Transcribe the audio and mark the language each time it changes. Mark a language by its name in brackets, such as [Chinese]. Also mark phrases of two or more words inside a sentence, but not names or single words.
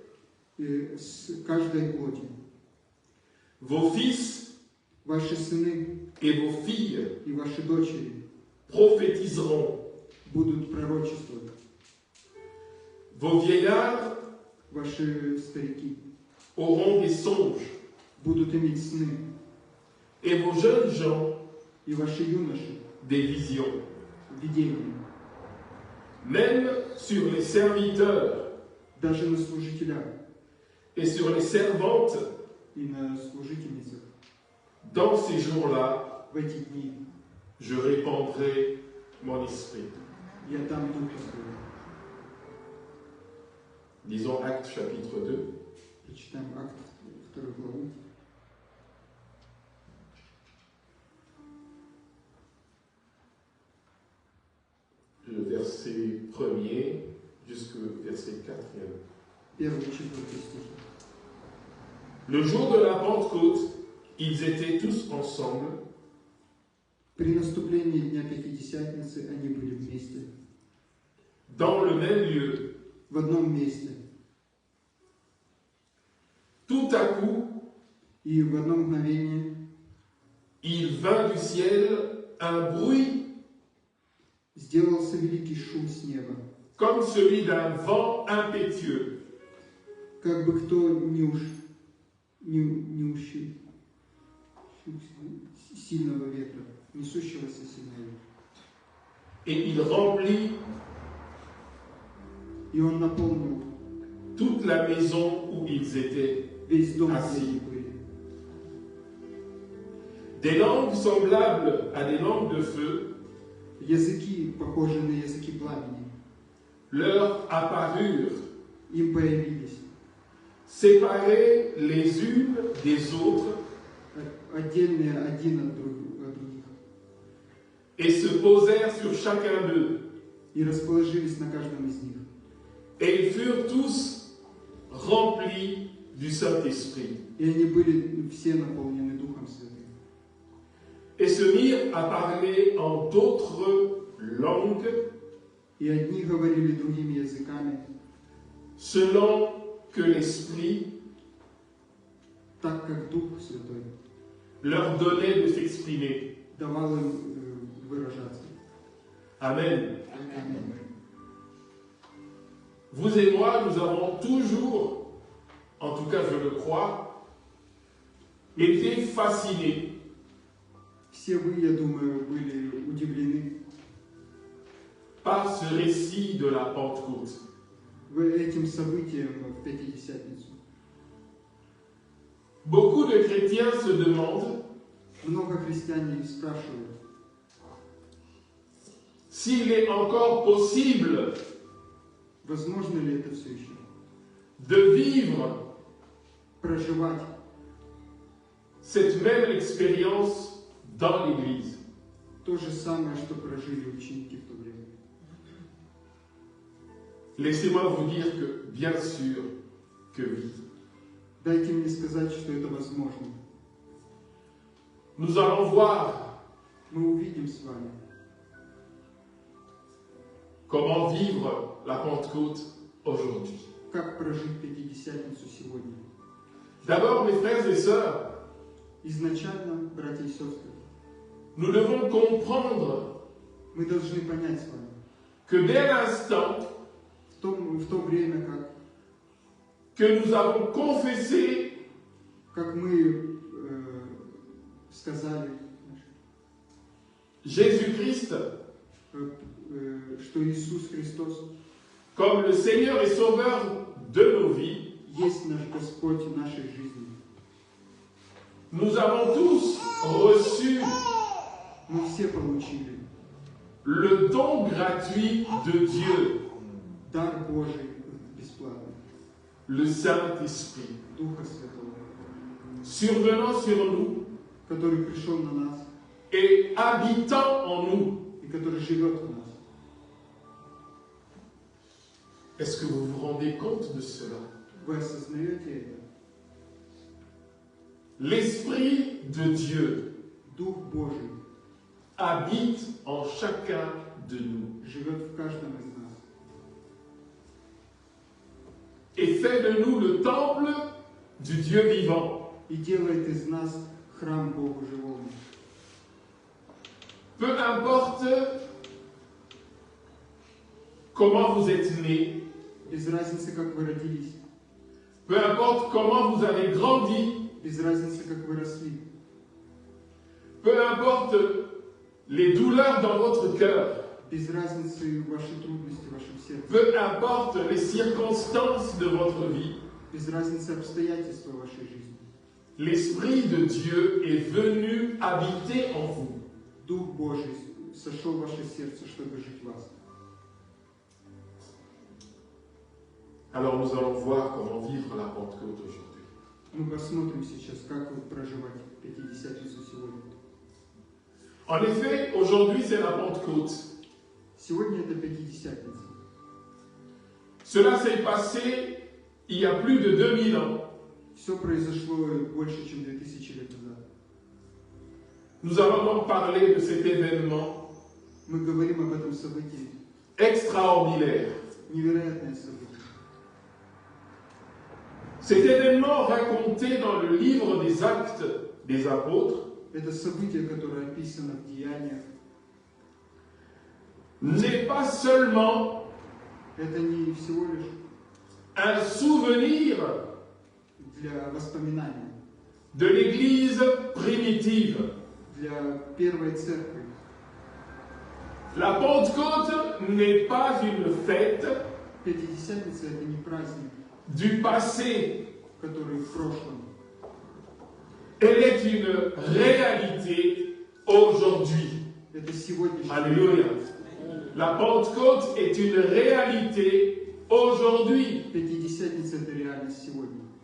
[French] Vos fils et vos filles prophétiseront. Vos vieillards auront des songes. et vos jeunes gens [Russian] и ваши юноши [French] des visions. [Russian] видения, [French] Même sur les serviteurs [Russian] даже на служителях [French] et sur les servantes, [Russian] и на служительницах [French] dans ces jours-là, [Russian] в эти дни [French] je répandrai mon esprit. [Russian] я дам Духа Своего. [French] Disons Actes chapitre 2. [Russian] Прочитаем Акт 2 главу. [French] Le verset 1er jusqu'au verset 4e. [Russian] Первый и четвертый стихи. [French] Le jour de la Pentecôte, ils étaient tous ensemble [Russian] При наступлении Дня Пятидесятницы они были вместе, [French] dans le même lieu. [Russian] в одном месте. [French] Tout à coup, [Russian] И в одно мгновение [French] il vint du ciel un bruit [Russian] сделался великий шум с неба, [French] comme celui d'un vent impétueux. [Russian] как бы кто сильного ветра, несущегося сильного ветра. [French] Et il remplit [Russian] И он наполнил [French] toute la maison où ils étaient. [Russian] весь дом, [French] Assis. [Russian] где они были. [French] Des langues semblables à des langues de feu [Russian] Языки, похожие на языки пламени, [French] leur apparurent, [Russian] им появились, [French] séparées les unes des autres, [Russian] отдельные один от других, [French] et se posèrent sur chacun d'eux. [Russian] и расположились на каждом из них. [French] Et ils furent tous remplis du Saint-Esprit. [Russian] И они были все наполнены Духом Святым. [French] Et se mirent à parler en d'autres langues, [Russian] И одни говорили другими языками, [French] selon que l'Esprit [Russian] так как Дух Святой [French] leur donnait de s'exprimer. [Russian] давал им выражаться. [French] Amen. [Russian] Аминь. [French] Vous et moi, nous avons toujours, en tout cas je le crois, été fascinés [Russian] Все вы, я думаю, были удивлены [French] par ce récit de la Pentecôte. [Russian] этим событием в Пятидесятницу. [French] Beaucoup de chrétiens se demandent [Russian] Много христиане спрашивают, [French] s'il est encore possible [Russian] возможно ли это все еще? [French] de vivre [Russian] Проживать [French] cette même expérience dans l'Église. [Russian] то же самое, что прожили ученики в то время. [French] Laissez-moi vous dire que, bien sûr, que oui. [Russian] Дайте мне сказать, что это возможно. [French] Nous allons voir [Russian] Мы увидим с вами, [French] comment vivre la Pentecôte aujourd'hui. [Russian] как прожить Пятидесятницу сегодня. [French] D'abord, mes frères et sœurs, [Russian] Изначально, братья и сестры, [French] nous devons comprendre [Russian] мы должны понять с вами, [French] que dès l'instant [Russian] в то время, [French] que nous avons confessé [Russian] как мы сказали, [French] Jésus-Christ [Russian] что Иисус Христос [French] comme le Seigneur et Sauveur de nos vies, [Russian] есть наш Господь в нашей жизни. [French] nous avons tous reçu [Russian] Мы все получили [French] le don gratuit de Dieu, [Russian] дар Божий бесплатный, [French] le Saint-Esprit, [Russian] Духа Святого, [French] survenant sur nous [Russian] который пришел на нас [French] et habitant en nous. [Russian] и который живет в нас. [French] Est-ce que vous vous rendez compte de cela? [Russian] Вы осознаете это? [French] L'Esprit de Dieu [Russian] Дух Божий [French] habite en chacun de nous [Russian] живет в каждом из нас [French] et fait de nous le temple du Dieu vivant. [Russian] и делает из нас храм Богу живому. [French] Peu importe comment vous êtes nés, [Russian] Без разницы, как вы родились, [French] peu importe comment vous avez grandi, [Russian] без разницы, как вы росли. [French] peu importe les douleurs dans votre cœur, [Russian] без разницы ваши трудности в вашем сердце, [French] peu importe les circonstances de votre vie, [Russian] без разницы обстоятельства вашей жизни, [French] l'Esprit de Dieu est venu habiter en vous. [Russian] Дух Божий сошел в ваше сердце, чтобы жить в вас. [French] Alors nous allons voir comment vivre la Pentecôte aujourd'hui. [Russian] Мы посмотрим сейчас, как вы проживать Пятидесятницу сегодня. [French] En effet, aujourd'hui c'est la Pentecôte. [Russian] Сегодня это Пятидесятница. [French] Cela s'est passé il y a plus de 2000 ans. [Russian] Все произошло больше, чем 2000 лет назад. [French] Nous allons donc parler de cet événement [Russian] Мы говорим об этом событии. [French] extraordinaire. [Russian] Невероятное событие. [French] Cet événement raconté dans le livre des Actes des Apôtres [Russian] Это событие, которое описано в Деяниях. [French] n'est pas seulement [Russian] Это не всего лишь [French] un souvenir [Russian] для воспоминаний, [French] de l'Église primitive. [Russian] для первой церкви. [French] La Pentecôte n'est pas une fête [Russian] Пятидесятница это не праздник, [French] du passé. [Russian] который в прошлом. [French] Elle est une réalité aujourd'hui. [Russian] Это сегодняшний. [French] Alléluia. La Pentecôte est une réalité aujourd'hui. [Russian] Пятидесятница это реальность сегодня.